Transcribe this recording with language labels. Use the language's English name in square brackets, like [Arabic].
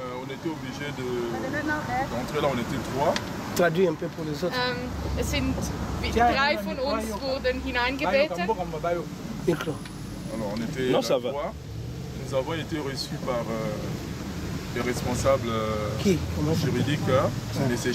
[French] On était obligés d'entrer là, on était 3. Traduis un peu pour les autres. [German] Es sind 3 von uns wurden hineingebeten. [French] Micro. Alors on était 3. Nous avons été reçus par les responsables juridiques, M.